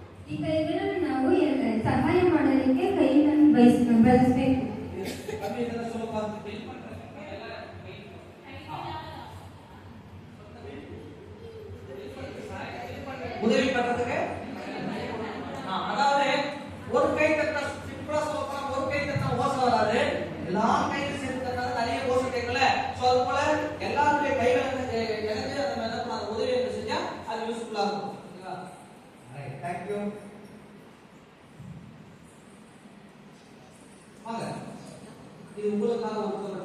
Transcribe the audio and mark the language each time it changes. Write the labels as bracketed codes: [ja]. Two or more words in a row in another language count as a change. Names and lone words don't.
[kn] ಈಗ ಇದರಲ್ಲಿ ನಾವು ಸಹಾಯ ಮಾಡಲಿಕ್ಕೆ ಕೈಯನ್ನು ಬಳಸಬೇಕು. [ta] உதவி பண்றதுக்கு அதாவது ஒரு கை தட்டினா சிம்பிளா சொல்லப்போனா ஒரு கை தட்டினா ஓசை வராது, எல்லா கையிலும் சேர்த்து தட்டினா நிறைய ஓசை கேட்கல. சோ அது போல எல்லாருடைய கைகளை இணைஞ்சு நம்ம என்ன பண்ணலாம், உதவி செஞ்சா அது யூஸ்ஃபுல்லா இருக்கும். ஓகேவா? [en] ரைட், thank you. [ta] வாங்க, இது உங்களுக்காக ஒரு